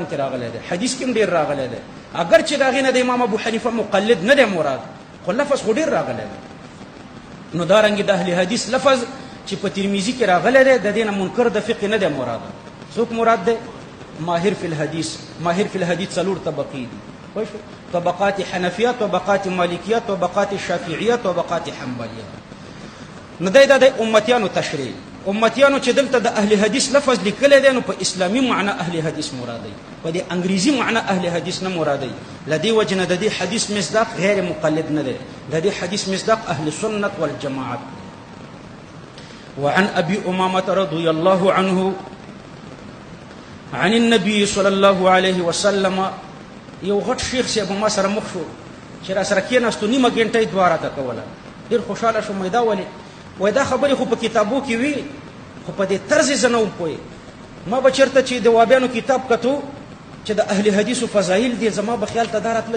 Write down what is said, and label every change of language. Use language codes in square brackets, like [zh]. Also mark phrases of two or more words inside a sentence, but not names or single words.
[ps] کې راغلی دی حدیث کې هم ډیر راغلی دی اگر چې د هغې نه د امام ابو حنیفه مقلد نه دی مراد خو لفظ خو ډیر راغلی دی نو دارنګې د اهل حدیث لفظ چې په ترمذی کې راغلی دی د دې نه منکر د فقه نه دی مراد څوک مراد دی [ar] ماهر فی الحدیث ماهر فی الحدیث [ps] څلور طبقې دي پوه شو [ar] طبقات حنفیه طبقات مالکیه طبقات شافعیه طبقات حنبلیه [ps] نو دا د امتیانو تشریح امتیانو چې دلته د اهل حدیث لفظ لیکلی دی نو په اسلامي معنا اهل حدیث مرادی په دې انګریزي معنا اهل حدیث نه مرادی لدی وجنه د دې حدیث مصداق غیر مقلد نه دی د دې حدیث مصداق [ar] اهل سنت والجماعت وعن ابي امامه رضي الله عنه عن النبي صلى الله عليه وسلم [ps] یو غټ شیخ صاحب ما سره مخ شو چې را سره کېناستو نیمه ګنټه یې دواره ته کوله ډېر خوشحاله شوم دا ولې وای دا خبرې خو په کتابو کې وي خو په دې طرز زه نه وم پوه ما به چېرته چې د وابیانو کتاب کتو چې د اهل حدیثو فضایل دي زما به خیال ته دا راتله چې